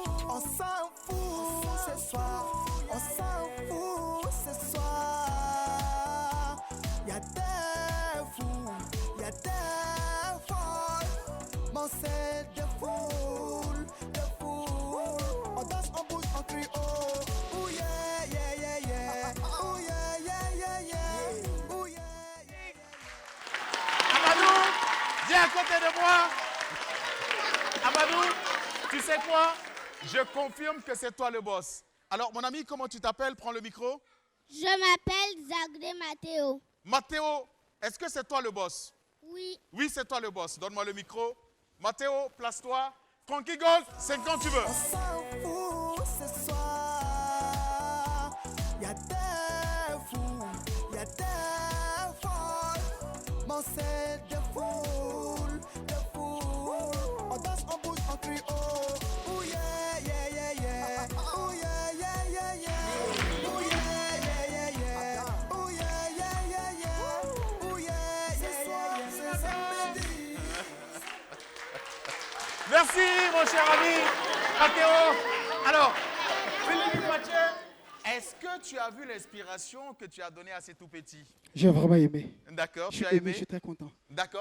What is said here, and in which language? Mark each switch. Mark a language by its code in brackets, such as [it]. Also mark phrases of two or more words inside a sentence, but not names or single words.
[fr] On s'en fout ce soir. On s'en fout ce soir. Y'a des fous, y'a des folles. Mon c'est de foule, de foule. On danse, on bouge, on crie oh. [en] Oh yeah, yeah, yeah, yeah. Oh yeah, yeah, yeah, yeah. Oh yeah. [fr] Amadou, viens à côté de moi. Amadou, tu sais quoi? Je confirme que c'est toi le boss. Alors, mon ami, comment tu t'appelles? Prends le micro. Je m'appelle Zagré Mathéo. Mathéo, est-ce que c'est toi le boss? Oui. Oui, c'est toi le boss. Donne-moi le micro. Mathéo, place-toi. Frankie Gold, c'est quand tu veux. On s'en fout ce soir. Y'a des fous, y'a des folles. Mon c'est de foule, de foule. On danse, on bouge, on crie oh. [en] Oh yeah, yeah, yeah, yeah. Oh yeah, yeah, yeah, yeah. Oh yeah, yeah, yeah, yeah. Oh yeah, yeah, yeah, yeah. Oh yeah, yeah, yeah, yeah. [fr] C'est samedi. Merci, mon cher ami. Mathéo. Alors, Philippe Mathieu, est-ce que tu as vu l'inspiration que tu as donnée à ces tout petits? J'ai vraiment aimé. D'accord, J'ai tu as aimé, aimé? je suis très content. D'accord.